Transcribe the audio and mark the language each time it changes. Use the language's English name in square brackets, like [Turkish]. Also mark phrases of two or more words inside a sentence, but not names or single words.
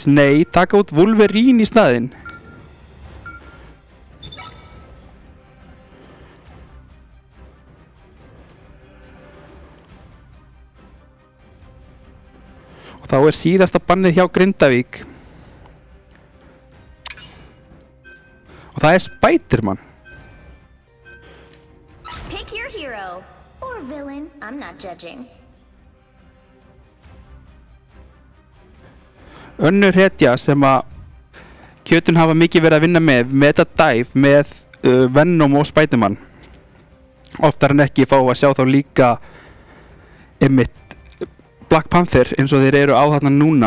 [Icelandic] Nei, taka út Wolverine í staðinn. Og þá síðasta bannið hjá Grindavík. Og það Spider-Man. [English] Pick your hero or villain. I'm not judging. [Icelandic] Önnur hetja sem að Kjötun hafa mikið verið að vinna með [English] Meta Dive, [Icelandic] með Venom og Spider-Man. Oftar en ekki fá að sjá þá líka einmitt Black Panther eins og þeir eru á þarna núna.